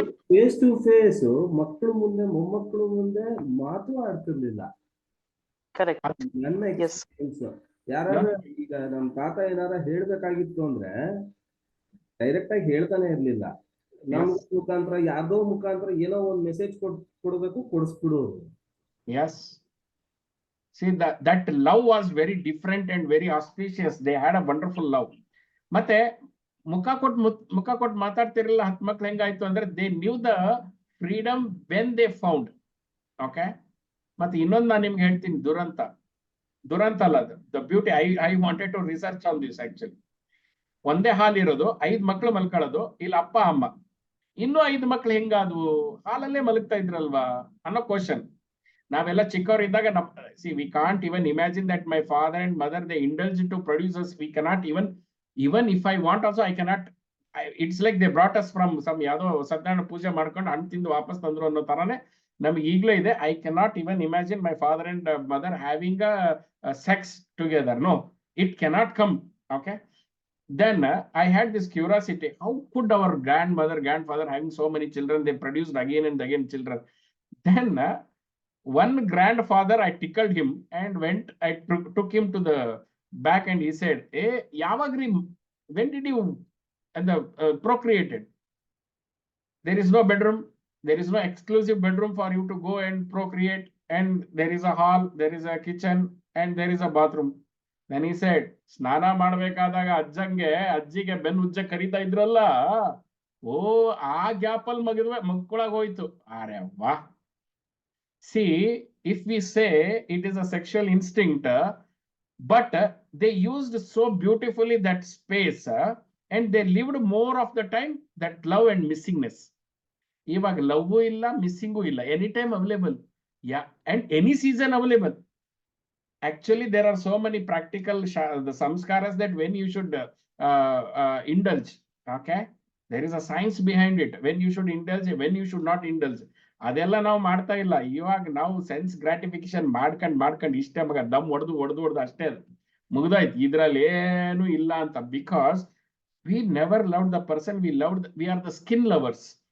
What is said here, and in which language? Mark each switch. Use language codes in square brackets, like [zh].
[kn] Face to face ಮಕ್ಕಳು ಮುಂದೆ ಮೊಮ್ಮಕ್ಕಳು ಮುಂದೆ ಮಾತು ಆಡ್ತಿರ್ಲಿಲ್ಲ. [en] Correct. [kn] ನನ್ನ [en] Yes. Experience. [kn] ಯಾರಾದ್ರೂ ಈಗ ನಮ್ ತಾತ ಏನಾರ ಹೇಳ್ಬೇಕಾಗಿತ್ತು ಅಂದ್ರೆ ಡೈರೆಕ್ಟ್ ಆಗಿ ಹೇಳ್ತಾನೆ ಇರ್ಲಿಲ್ಲ. ನಮ್ ಮುಖಾಂತರ ಯಾರ್ದೋ ಮುಖಾಂತರ ಏನೋ ಒಂದ್ ಮೆಸೇಜ್ ಕೊಡ್ಬೇಕು, ಕೊಡಿಸ್ಬಿಡೋರು. [en] Yes. See, that love was very different and very auspicious. They had a wonderful love. [kn] ಮತ್ತೆ ಮುಖ ಕೊಟ್ಟು ಮಾತಾಡ್ತಿರಲಿಲ್ಲ. 10 ಮಕ್ಳು ಹೆಂಗಾಯ್ತು ಅಂದ್ರೆ [en] They knew the freedom when they found. Okay. [kn] ಮತ್ತೆ ಇನ್ನೊಂದು ನಾನು ನಿಮ್ಗೆ ಹೇಳ್ತೀನಿ, ದುರಂತ ಅಲ್ಲ ಅದು, [en] The beauty. I wanted to research on this actually. [kn] ಒಂದೇ ಹಾಲ್ ಇರೋದು, 5 ಮಕ್ಳು ಮಲ್ಕೊಳ್ಳೋದು, ಇಲ್ಲ ಅಪ್ಪ ಅಮ್ಮ, ಇನ್ನೂ 5 ಮಕ್ಳು ಹೆಂಗಾದ್ವು, ಹಾಲಲ್ಲೇ ಮಲಗ್ತಾ ಇದ್ರಲ್ವಾ ಅನ್ನೋ ಕ್ವಶನ್. ನಾವೆಲ್ಲ ಚಿಕ್ಕವರಿದ್ದಾಗ [en] We can't even imagine that my father and mother they indulge to producers. We cannot even if I want also I cannot. It's like they brought us from some [kn] ಯಾವ್ದೋ ಸತ್ಯನಾರಾಯಣ ಪೂಜೆ ಮಾಡ್ಕೊಂಡು ಹಣ್ಣು ತಿಂದು ವಾಪಸ್ ತಂದ್ರು ಅನ್ನೋ ತರಾನೇ ನಮ್ಗೆ ಈಗಲೂ ಇದೆ. [en] I cannot even imagine my father and mother having a sex together. No, it cannot come. Okay. Then I had this curiosity. How could our grandfather having so many children, they produced again and again children. Then one grandfather, I tickled him and I took him to the back and he said, "Hey, Yavagri, when did you procreated? There is no bedroom. There is no exclusive bedroom for you to go and procreate. And there is a hall, there is a kitchen, and there is a bathroom." Then he said, [kn] "ಸ್ನಾನ ಮಾಡ್ಬೇಕಾದಾಗ ಅಜ್ಜಿಗೆ ಬೆನ್ನು ಉಜ್ಜ ಕರೀತಾ ಇದ್ರಲ್ಲ, ಓ ಆ ಗ್ಯಾಪಲ್ಲಿ ಮಕ್ಕಳಾಗ ಹೋಯ್ತು." ಅರೆ ವಾ. [en] See, if we say it is a sexual instinct, but they used so beautifully that space, and they lived more of the time that love and missingness. [kn] Ivaga love illa, missing illa, [en] anytime available. Yeah, and any season available. Actually, there are so many practical the samskaras that when you should indulge. Okay, there is a science behind it. When you should indulge, when you should not indulge. [kn] ಅದೆಲ್ಲ ನಾವು ಮಾಡ್ತಾ ಇಲ್ಲ. ಇವಾಗ ನಾವು sense gratification ಮಾಡ್ಕೊಂಡು ಇಷ್ಟೇ ಮಗ ದಮ್ ಹೊಡೆದು ಅಷ್ಟೇ ಮುಗ್ದಾಯ್ತು. ಇದ್ರಲ್ಲಿ ಏನು ಇಲ್ಲ ಅಂತ. [en] Because we never love the person, we are the skin lovers.